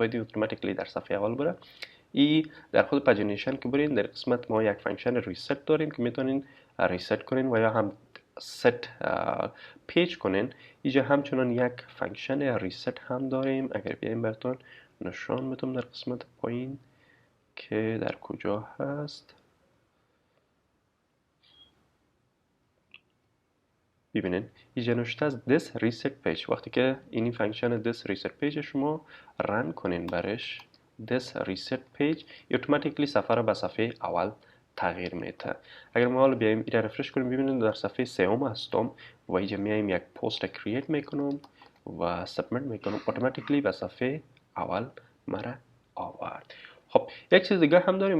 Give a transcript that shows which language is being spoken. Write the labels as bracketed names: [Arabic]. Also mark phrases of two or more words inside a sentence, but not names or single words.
[Persian] باید اتوماتیکلی در صفحه اول بره. ای در خود پاجینیشن که برین در قسمت ما یک فانکشن ریست داریم که میتونین ریست کنین و یا هم ست پیج کنین. اینجا همچنان یک فانکشن ریست هم داریم. اگر بیایم براتون نشان میدم در قسمت پایین که در کجا هست. ببینین اینجا نوشته از [English] this reset page. [Persian] وقتی که این فانکشن [English] this reset page [Persian] شما رن کنین برش [English] this reset page [Persian] اتوماتیکلی صفحه را به صفحه اول تغییر میده. اگر ما حالا بیایم این رفرش کنیم ببینید در صفحه سوم هستم و اینجا میایم یک پست کرییت میکنم و سابمیت میکنم، اتوماتیکلی به صفحه اول مرا آورد. خب یک چیز دیگه هم داریم.